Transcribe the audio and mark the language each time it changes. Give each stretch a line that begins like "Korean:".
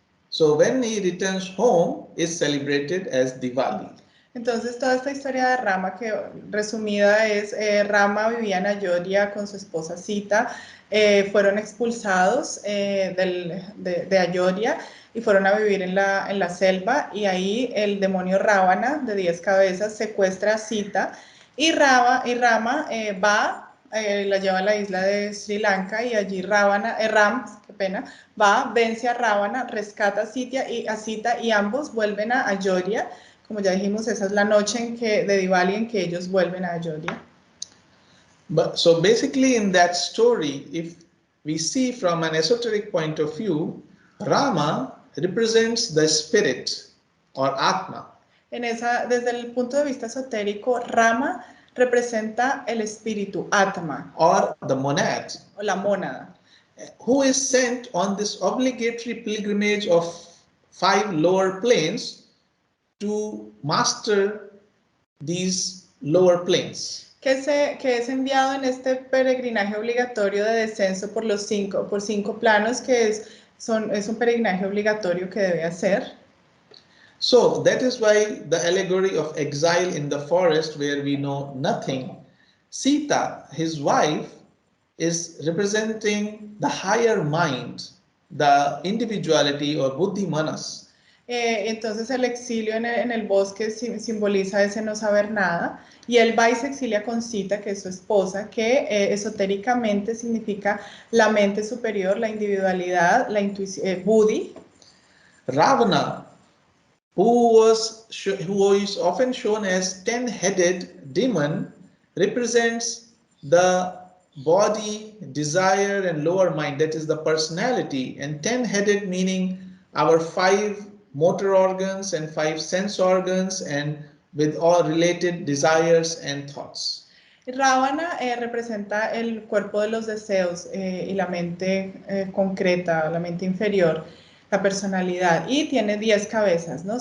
English: So when he returns home, is celebrated as Diwali.
Spanish: Entonces toda esta historia de Rama, que resumida es, Rama vivía en Ayodhya con su esposa Sita, fueron expulsados de Ayodhya y fueron a vivir en la selva, y ahí el demonio Ravana de 10 cabezas secuestra a Sita y Rama la lleva a la isla de Sri Lanka, y allí Ram, qué pena, vence a Ravana, rescata a Sita y ambos vuelven a Ayodhya. Como ya dijimos, esa es la noche de Diwali en que ellos vuelven a Ayodhya.
English: But so basically in that story, if we see from an esoteric point of view, Rama represents the spirit or Atma.
Spanish: Desde el punto de vista esotérico, Rama representa el espíritu, Atma.
English: Or the monad.
Spanish: O la mónada.
English: Who is sent on this obligatory pilgrimage of 5 lower planes to master these lower planes.
Spanish: Que es enviado en este peregrinaje obligatorio de descenso por 5 planos, que es un peregrinaje obligatorio que debe hacer.
English: So that is why the allegory of exile in the forest where we know nothing, Sita, his wife, is representing the higher mind, the individuality or buddhi manas.
Spanish: Entonces el exilio en el bosque simboliza ese no saber nada, y él va y se exilia con Sita, que es su esposa, que esotéricamente significa la mente superior, la individualidad, la intuición, buddhi.
English: Ravana, who is often shown as 10-headed demon, represents the body, desire, and lower mind, that is the personality, and 10-headed meaning our 5 motor organs and 5 sense organs, and with all related desires and thoughts.
Spanish: Ravana representa el cuerpo de los deseos y la mente concreta, la mente inferior, la personalidad, y tiene 10 cabezas, ¿no?